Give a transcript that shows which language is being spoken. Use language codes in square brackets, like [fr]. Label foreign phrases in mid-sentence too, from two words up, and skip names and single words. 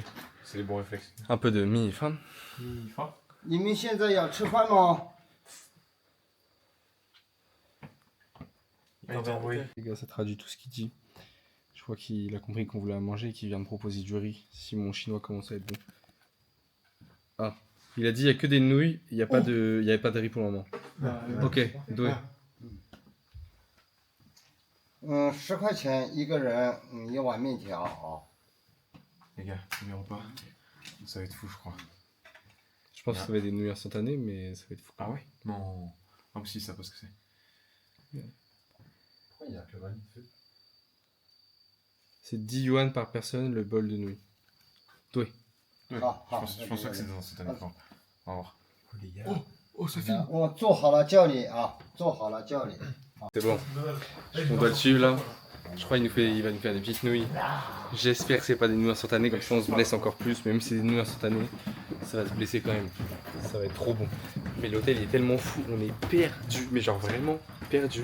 [fr] C'est les bons réflexes. Un peu de mi-faim. Mi-faim. [zh] 你们现在要吃饭吗？ [fr] Il t'a envoyé. Les gars, ça traduit tout ce qu'il dit. Je crois qu'il a compris qu'on voulait à manger et qu'il vient me proposer du riz. Si mon chinois commence à être bon. Ah, il a dit il n'y a que des nouilles, il n'y avait pas de riz pour le moment. Ok, doué. [zh] 10 块钱一个人，一碗面条啊。 [fr] Les gars, premier repas. Ça va être fou, je crois. Je pense que ça va être des nouilles instantanées, mais ça va être fou. Ah ouais? Non. Ah, si, ça, parce que c'est. Pourquoi il y a que 20 C'est 10 yuan par personne le bol de nouilles. Doué. Ouais, Ah, je pense pas que c'est dans cette année. On va voir. Les gars. Oh, ça filme! [zh] 我做好了叫你啊，做好了叫你。 [fr] C'est bon. On doit le suivre là. Je crois qu'il va nous faire des petites nouilles. J'espère que c'est pas des nouilles instantanées, comme ça on se blesse encore plus. Même si c'est des nouilles instantanées, ça va se blesser quand même. Ça va être trop bon. Mais l'hôtel il est tellement fou, on est perdu, mais genre vraiment perdu.